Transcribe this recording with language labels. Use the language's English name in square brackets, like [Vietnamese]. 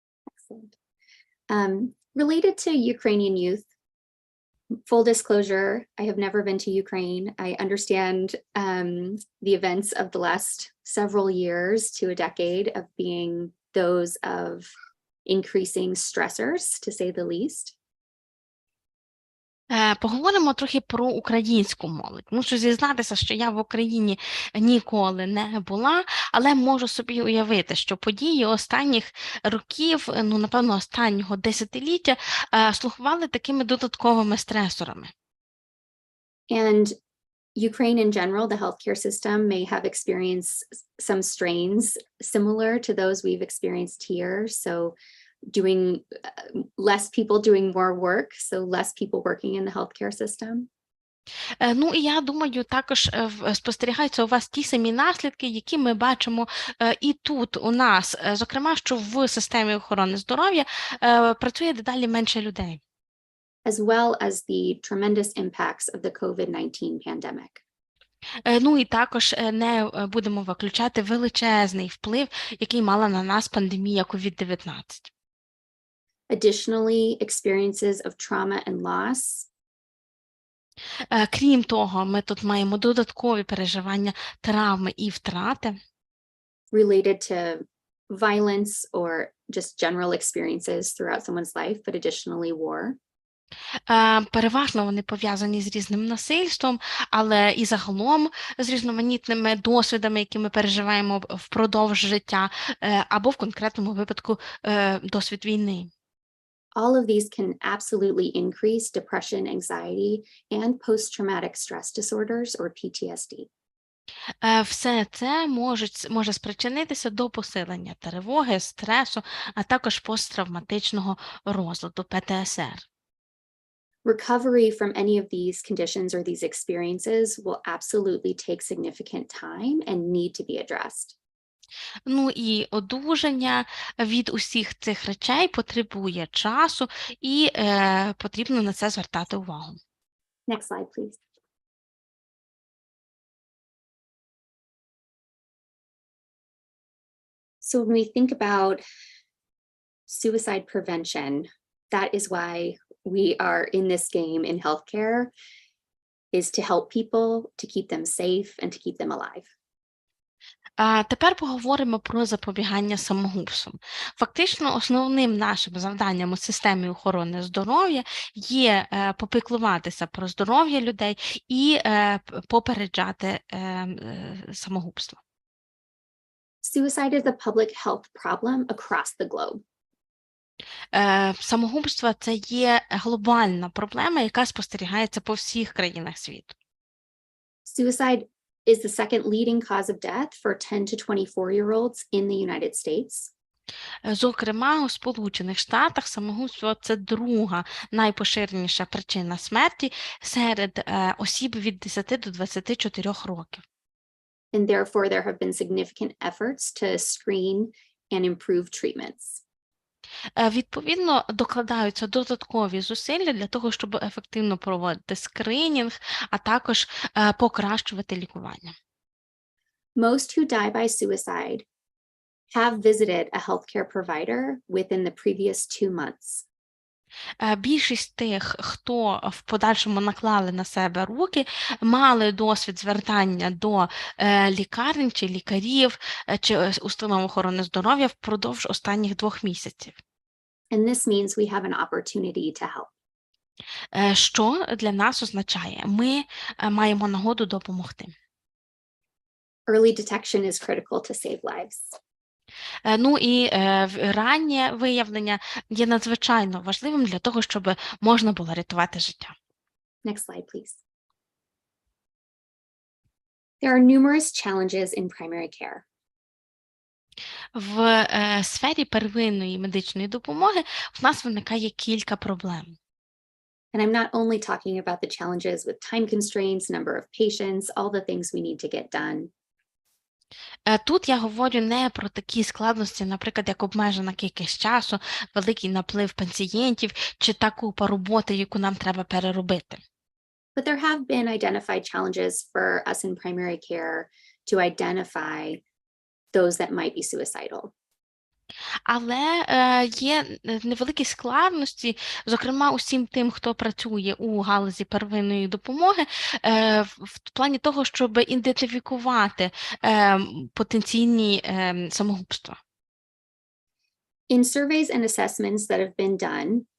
[English] Excellent. Related to Ukrainian youth, full disclosure, I have never been to Ukraine. I understand the events of the last several years to a decade of being those of increasing stressors, to say the least. [Ukrainian] Поговоримо трохи про українську молодь. Мушу зізнатися, що я в Україні ніколи не була, але можу собі уявити, що події останніх років, ну, напевно, останнього десятиліття слугували такими додатковими стресорами. [English] And Ukraine in general, the healthcare system may have experienced some strains similar to those we've experienced here. So doing less people doing more work, so less people working in the healthcare system. [Ukrainian] Ну, і я думаю, також спостерігаються у вас ті самі наслідки, які ми бачимо і тут у нас, зокрема, що в системі охорони здоров'я працює дедалі менше людей. [English] As well as the tremendous impacts of the COVID-19 pandemic. [Ukrainian] Ну і також не будемо виключати величезний вплив, який мала на нас пандемія COVID-19. [English] Additionally, experiences of trauma and loss. [Ukrainian] Крім того, ми тут маємо додаткові переживання травми і втрати. [English] Related to violence or just general experiences throughout someone's life, but additionally war. [Ukrainian] Переважно вони пов'язані з різним насильством, але і загалом з різноманітними досвідами, які ми переживаємо впродовж життя, або в конкретному випадку досвід війни. [English] All of these can absolutely increase depression, anxiety, and post-traumatic stress disorders or PTSD. [Ukrainian] Все це може спричинитися до посилення тривоги, стресу, а також посттравматичного розладу ПТСР. [English] Recovery from any of these conditions or these experiences will absolutely take significant time and need to be addressed. [Ukrainian] Ну і одужання від усіх цих речей потребує часу і потрібно на це звертати увагу. [English] Next slide, please. So when we think about suicide prevention, that is why we are in this game in healthcare, is to help people, to keep them safe and to keep them alive. [Ukrainian] Тепер поговоримо про запобігання самогубствам. Фактично, основним нашим завданням у системі охорони здоров'я є попіклуватися про здоров'я людей і попереджати самогубство. [English] Suicide is a public health problem across the globe. [Ukrainian] Самогубство – це є глобальна проблема, яка спостерігається по всіх країнах світу. [English] Suicide is the second leading cause of death for 10 to 24-year-olds in the United States. [Ukrainian] Зокрема, у Сполучених Штатах самогубство – це друга найпоширеніша причина смерті серед осіб від 10 до 24 років. [English] And therefore, there have been significant efforts to screen and improve treatments. [Ukrainian] Відповідно, докладаються додаткові зусилля для того, щоб ефективно проводити скринінг, а також покращувати лікування. [English] Most who die by suicide have visited a healthcare provider within the previous 2 months. [Ukrainian] Більшість тих, хто в подальшому наклали на себе руки, мали досвід звертання до лікарень чи лікарів чи установ охорони здоров'я впродовж останніх 2 місяців. [English] And this means we have an opportunity to help. [Ukrainian] Що для нас означає? Ми маємо нагоду допомогти. [English] Early detection is critical to save lives. [Ukrainian] Ну і раннє виявлення є надзвичайно важливим для того, щоб можна було рятувати життя. [English] Next slide, please. There are numerous challenges in primary care. [Ukrainian] В сфері первинної медичної допомоги в нас виникає кілька проблем. [English] And I'm not only talking about the challenges with time constraints, number of patients, all the things we need to get done. [Ukrainian] Тут я говорю не про такі складності, наприклад, як обмежена кількість часу, великий наплив пацієнтів чи та купа роботи, яку нам треба переробити. [English] But there have been identified challenges for us in primary care to identify those that might be suicidal. [Ukrainian] Але є невеликі складності, зокрема усім тим, хто працює у галузі первинної допомоги, в плані того, щоб ідентифікувати потенційні самогубства. [English] In surveys and assessments that have been done,